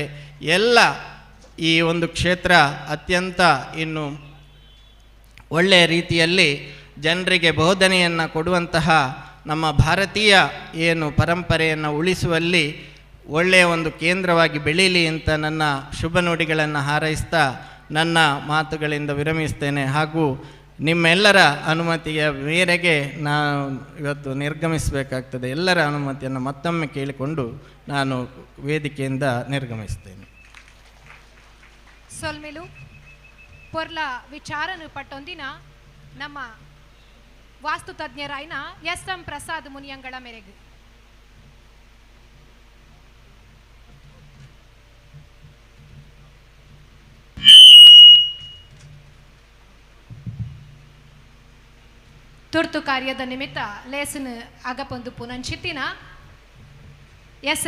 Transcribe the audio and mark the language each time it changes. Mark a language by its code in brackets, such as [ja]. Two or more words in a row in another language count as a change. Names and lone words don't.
[kn] ಎಲ್ಲ ಈ ಒಂದು ಕ್ಷೇತ್ರ ಅತ್ಯಂತ ಇನ್ನು ಒಳ್ಳೆಯ ರೀತಿಯಲ್ಲಿ ಜನರಿಗೆ ಬೋಧನೆಯನ್ನು ಕೊಡುವಂತಹ ನಮ್ಮ ಭಾರತೀಯ ಏನು ಪರಂಪರೆಯನ್ನು ಉಳಿಸುವಲ್ಲಿ ಒಳ್ಳೆಯ ಒಂದು ಕೇಂದ್ರವಾಗಿ ಬೆಳೀಲಿ ಅಂತ ನನ್ನ ಶುಭ ನುಡಿಗಳನ್ನು ಹಾರೈಸ್ತಾ ನನ್ನ ಮಾತುಗಳಿಂದ ವಿರಮಿಸ್ತೇನೆ. ಹಾಗೂ ನಿಮ್ಮೆಲ್ಲರ ಅನುಮತಿಯ ಮೇರೆಗೆ ನಾನು ಇವತ್ತು ನಿರ್ಗಮಿಸಬೇಕಾಗ್ತದೆ. ಎಲ್ಲರ ಅನುಮತಿಯನ್ನು ಮತ್ತೊಮ್ಮೆ ಕೇಳಿಕೊಂಡು ನಾನು ವೇದಿಕೆಯಿಂದ ನಿರ್ಗಮಿಸ್ತೇನೆ. [tcy] ಸೊಲ್ಮೆಲು ಪೊರ್ಲ ವಿಚಾರನು ಪಟ್ಟೊಂದಿನ ನಮ್ಮ ವಾಸ್ತು ತಜ್ಞರಾಯಿನ ಎಸ್.ಎಂ. ಪ್ರಸಾದ್ ಮುನಿಯಂಗಳ ಮೇರೆಗೆ ತುರ್ತು ಕಾರ್ಯದ ನಿಮಿತ್ತ ಲೇಸನ್ ಅಗಪೊಂದು ಪುನಂಚಿತ್ತಿನ ಎಸ್.ಎಂ.